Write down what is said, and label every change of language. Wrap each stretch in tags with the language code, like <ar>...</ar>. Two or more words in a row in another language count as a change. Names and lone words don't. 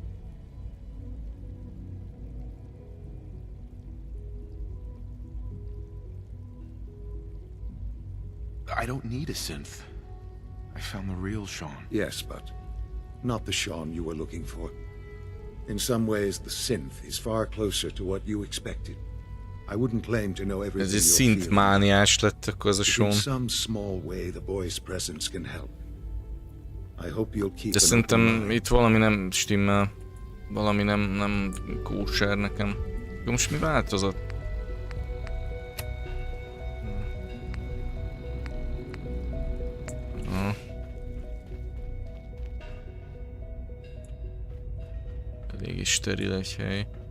<en>I don't need a synth. I found the real Sean. Yes, but not the Sean you were looking for. In some ways, the synth is far closer to what you expected. I wouldn't claim to know everything</en> <hu>Ez egy</hu> <en>you're</en> <hu>szint</hu> <en>feeling,</en> <hu>mániás lett akkor az a</hu> <en>but in</en> <hu>Sean.</hu> <en>some small way, the boy's presence can help. I hope you'll keep</en> <hu>De</hu> <en>an open</en> <hu>szerintem</hu> <en>mind.</en> <hu>itt valami nem stimmel. Valami nem kóser nekem. De most mi változott? Elég steril egy hely.</hu>